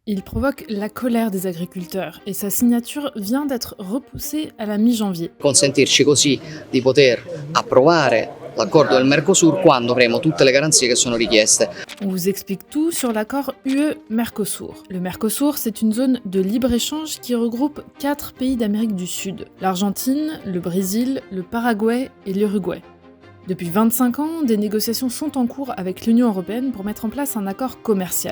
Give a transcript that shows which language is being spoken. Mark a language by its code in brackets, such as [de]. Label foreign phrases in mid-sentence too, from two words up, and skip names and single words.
[fr] Il provoque la colère des agriculteurs et sa signature vient d'être repoussée à la mi-janvier. [it] Consentirci così di poter approvare l'accordo del Mercosur quando avremo tutte le garanzie che sono richieste. [fr] On vous explique tout sur l'accord UE-Mercosur. Le Mercosur, c'est une zone de libre-échange qui regroupe 4 pays d'Amérique du Sud: l'Argentine, le Brésil, le Paraguay et l'Uruguay. Depuis 25 ans, des négociations sont en cours avec l'Union européenne pour mettre en place un accord commercial.